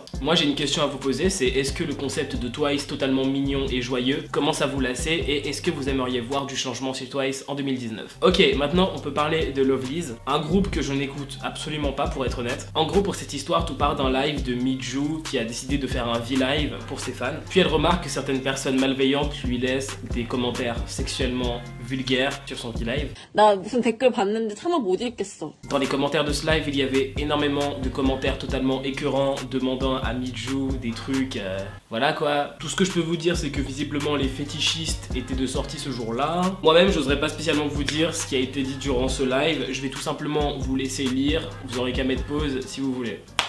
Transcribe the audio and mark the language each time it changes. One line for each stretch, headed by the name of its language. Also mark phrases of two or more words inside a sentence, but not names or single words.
French: Moi j'ai une question à vous poser, c'est est-ce que le concept de Twice totalement mignon et joyeux commence à vous lasser et est-ce que vous aimeriez voir du changement chez Twice en 2019? Ok, maintenant on peut parler de Lovelyz, un groupe que je n'écoute absolument pas pour être honnête. En gros pour cette histoire tout part d'un live de Miju qui a décidé de faire un V-Live pour ses fans. Puis elle remarque que certaines personnes malveillantes lui laissent des commentaires sexuellement vulgaires sur son V-Live.
Korean: 나 무슨 댓글 봤는데 차마 못 읽겠어.
French: Dans les commentaires de ce live il y avait énormément de commentaires totalement écœurants demandant à Miju des trucs, voilà quoi. Tout ce que je peux vous dire c'est que visiblement les fétichistes étaient de sortie ce jour-là. Moi-même j'oserais pas spécialement vous dire ce qui a été dit durant ce live, je vais tout simplement vous laisser lire, vous aurez qu'à mettre pause si vous voulez.